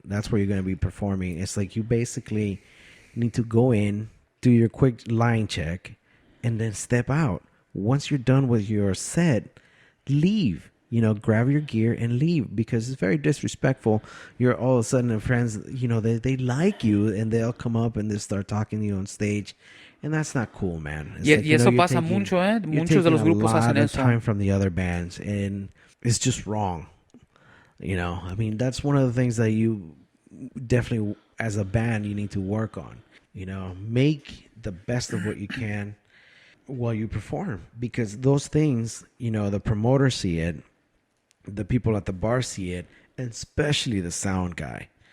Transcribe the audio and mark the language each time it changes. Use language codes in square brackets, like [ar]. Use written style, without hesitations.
[en] That's where you're going to be performing. It's like you basically need to go in, do your quick line check, and then step out. Once you're done with your set, leave. You know, grab your gear and leave, because it's very disrespectful. You're all of a sudden friends, you know, they like you and they'll come up and they start talking to you on stage, and that's not cool, man. It's [es] y eso pasa mucho, Muchos de los grupos hacen eso. [en] Time from the other bands, and it's just wrong. You know, I mean, that's one of the things that you definitely, as a band, you need to work on. You know, make the best of what you can while you perform, because those things, you know, the promoters see it, the people at the bar see it, and especially the sound guy.